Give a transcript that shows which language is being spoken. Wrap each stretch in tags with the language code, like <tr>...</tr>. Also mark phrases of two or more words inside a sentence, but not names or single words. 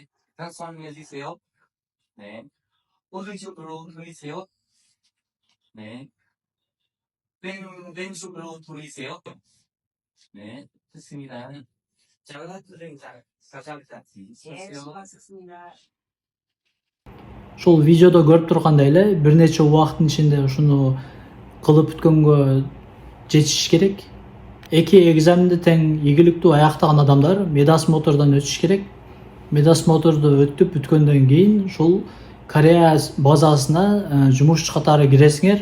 <ko>왼손을 올리세요. 네. 오른쪽으로 돌리세요. 네. 왼쪽으로 돌리세요. 네. 좋습니다. 잘 부탁드립니다. 감사합니다. 네, 수고하셨습니다.</ko> <ky>ушул видеодо көрүп тургандай эле бир нече убакыттын ичинде ушуну кылып бүткөнгө жетишиш керек. Эки экзаменди тең ийгиликтүү аяктаган адамдар медас мотордон өтүш керек. Медас моторду өтүп бүткөндөн кийин ушул Корея базасына жумушчу катары киресиңер.</ky>